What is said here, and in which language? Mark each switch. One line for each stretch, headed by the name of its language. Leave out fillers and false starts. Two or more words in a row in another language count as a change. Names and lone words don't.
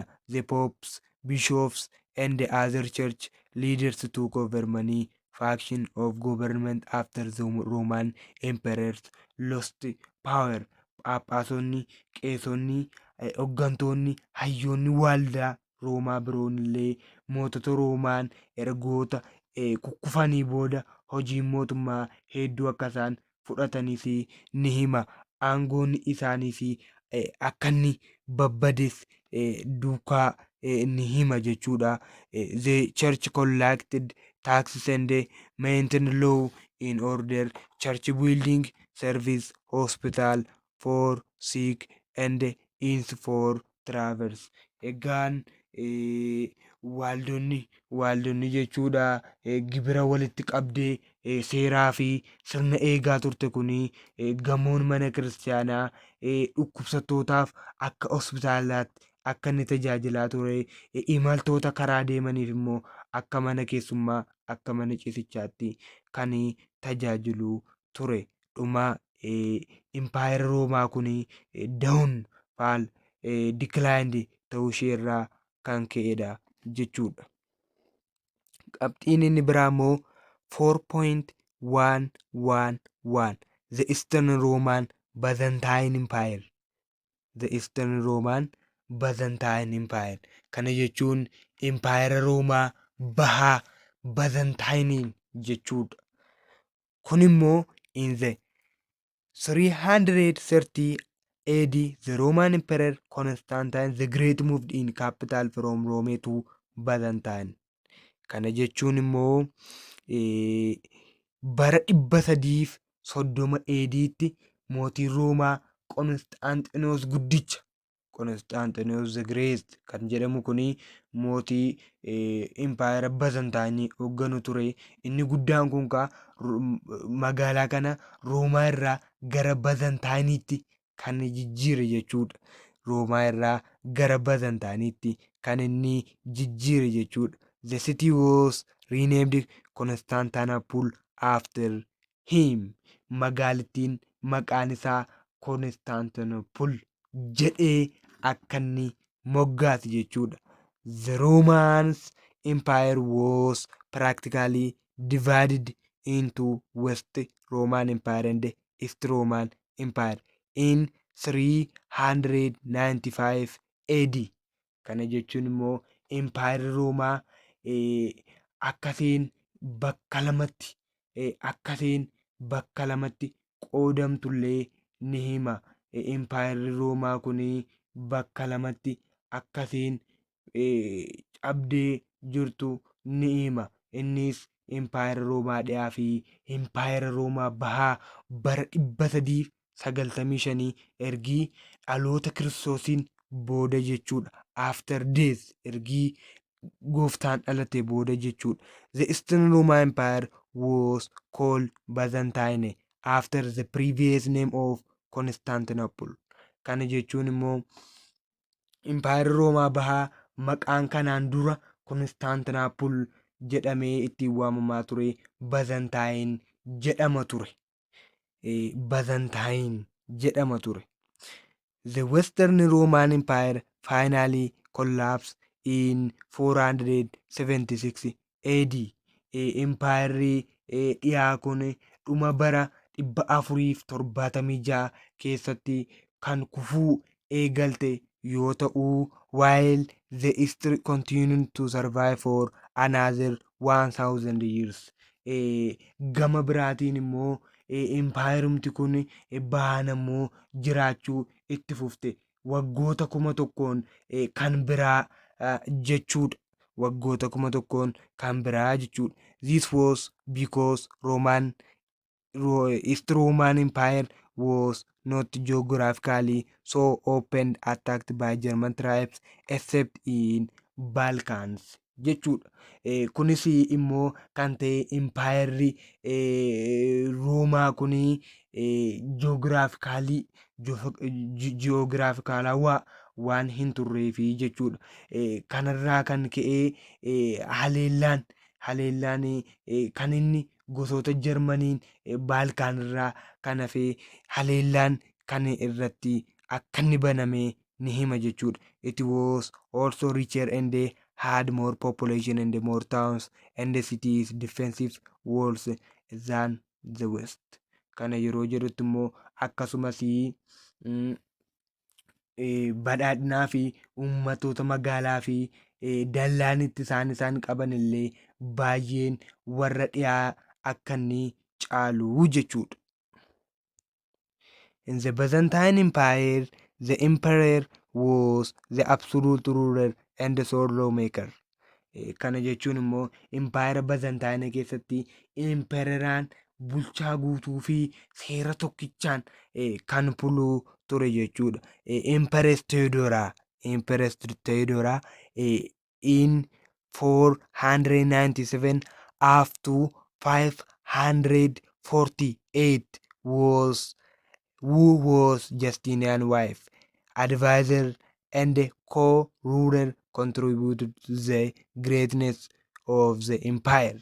English: The popes, bishops and other church leaders took over many faction of government after the Roman emperors lost power.
Oromo: Phaaphaasonni, qeesonni, hooggantoonni, hayyoonni waaldaa Roomaa biroon illee mootota Roomaan ergoota kukkufanii booda hojiin mootummaa hedduu akka isaan fudhatanis ni hima. Aangoon isaaniis akka inni babbades duukaa ni hima jechuudha.
English: The church collected taxes and maintained law in order. Church building, service, hospital for sick and inns for travelers.
Oromo: Egaan waaldonni jechuudha gibira walitti qabdee seeraa fi sirna eegaa turte kuni gamoon mana kiristaanaa dhukkubsattootaaf akka hospitaalaatti akka inni tajaajilaa ture. Imaltoota karaa deemaniif immoo akka mana keessummaa akka mana ciisichaatti kan tajaajilu ture. Dhuma impaayera Roomaa kun
English: downfall declined
Oromo: ta'uu ishee irraa kan ka'edha jechuudha. Qabxiin inni biraa immoo 4.111
English: The Eastern Roman Byzantine Empire. The Eastern Roman Byzantine Empire.
Oromo: Kana jechuun impaayera Roomaa bahaa Byzantine jechuudha. Kun immoo
English: in the 330 AD, the Roman Emperor Constantine the Great moved in capital from Rome to Byzantine.
Oromo: Kana jechuun immoo bara 330 AD'tti mootiin Roomaa Qonstaantinoos guddicha, Qonstaantinoos the Great kan jedhamu kuni mootii impaayera Byzantine hoogganu ture. Inni guddaan kun magaalaa kana Roomaa irraa gara Byzantine'itti kan jijjiire jechuudha. Roomaa irraa gara Byzantine'itti kan inni jijjiire jechuudha.
English: The city was renamed Constantinople after him.
Oromo: Magaalittiin maqaan isaa Constantinople jedhee akka inni moggaase jechuudha.
English: The Roman Empire was practically divided into West Roman Empire and East Roman Empire in 395 AD.
Oromo: Kana jechuun immoo Empire Roomaa akkasiin bakka lamatti qoodamtullee ni hima. Empire Roomaa kun bakka lamatti akkasiin cabdee jirtu ni hima. Innis Empire Roomaa dhiyaa fi Empire Roomaa bahaa bara 395 ergii dhaloota Kiristoosiin booda jechuudha.
English: After death,
Oromo: ergii gooftaan dhalate booda jechuudha.
English: The Eastern Roman Empire was called Byzantine after the previous name of Constantinople.
Oromo: Kana jechuun immoo Empire Roomaa bahaa maqaan kanaan dura Constantinople jedhamee ittiin waamamaa ture. Byzantine jedhama ture.
English: The Western Roman Empire finally collapsed in 476 AD.
Oromo: Empire dhiyaa kun dhuma bara 476 keessatti kan kufuu eegalte yoo ta'u,
English: while the East continued to survive for another 1000 years.
Oromo: Gama biraatiin immoo impaayerumti kun bahaan immoo jiraachuu itti fufte waggoota 1000 kan biraa jechuudha. Waggoota 1000 kan biraa jechuudha.
English: This was because East Roman Empire was not geographically so open attacked by German tribes except in Balkans jechuudha.
Oromo: Kunis immoo kan ta'e Empire Roomaa kun jiyoogiraafikaalawaa waan hin turreefi jechuudha. Kanarraa kan ka'e haleellaan kan inni gosoota Jarmaniin Baalkaan irraa kan hafe haleellaan kan irratti akka inni baname ni hima jechuudha.
English: It was also richer and had more population and more towns and cities defensive walls than the West.
Oromo: Kana yeroo jedhutti immoo akkasumas badhaadhinaa fi uummatoota magaalaa fi dallaan itti isaan qaban illee baay'een warra dhiyaa akka inni caalu jechuudha.
English: In the Byzantine Empire, the emperor was the absolute ruler and the sole lawmaker.
Oromo: Kana jechuun immoo Empire Byzantine keessatti emperoraan bulchaa guutuu fi seera tokkichaan kan buluu ture jechuudha.
English: Empress Theodora in 497 up to 548 who was Justinian's wife, advisor and co-ruler, contributed to the greatness of the empire.